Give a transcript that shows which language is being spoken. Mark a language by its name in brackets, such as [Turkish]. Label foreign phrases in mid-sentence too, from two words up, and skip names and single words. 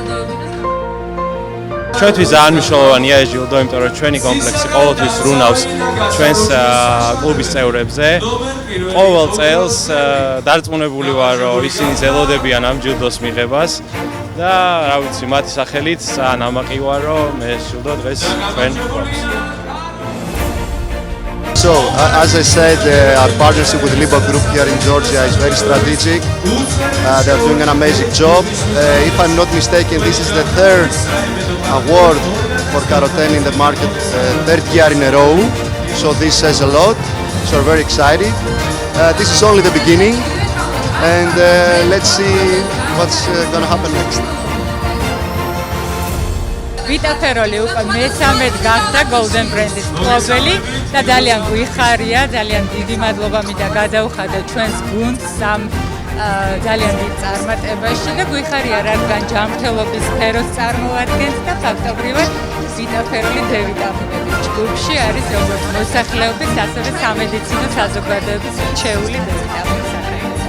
[Georgian] ჩვენთვის ძალიან მნიშვნელოვანია ეს ჯილდო, იმიტომ რომ ჩვენი კომპლექსი ყოველთვის რუნავს ჩვენს კლუბის წევრებზე. ყოველ წელს დარწმუნებული ვარ, რომ ისინი ელოდებიან ამ ჯილდოს მიღებას და რა ვიცი, მათი სახელით ძალიან ამაყი ვარ, რომ ეს ჯილდო დღეს ჩვენ გვაქვს. [English] So, as I said, our partnership with Liba Group here in Georgia is very strategic. They're doing an amazing job. If I'm not mistaken, this is the third award for Karoten in the market, third year in a row. So this says a lot. So we're very excited. This is only the beginning, and let's see what's going to happen next. [Georgian] ვიტა ფეროლი უკვე მესამედ გახდა Golden Brand-ის მფლობელი და ძალიან გვიხარია, ძალიან დიდი მადლობა მინდა გადაუხადო ჩვენს გუნდს ამ ძალიან დიდ წარმატებაში და გვიხარია, რადგან ჯანმრთელობის სფეროს წარმოადგენს და ფაქტობრივად ვიტა ფეროლი დევიტამინების ჯგუფში არის როგორც მოსახლეობის, ასევე სამედიცინო საზოგადოების რჩეული დევიტამინის სახელმწიფო.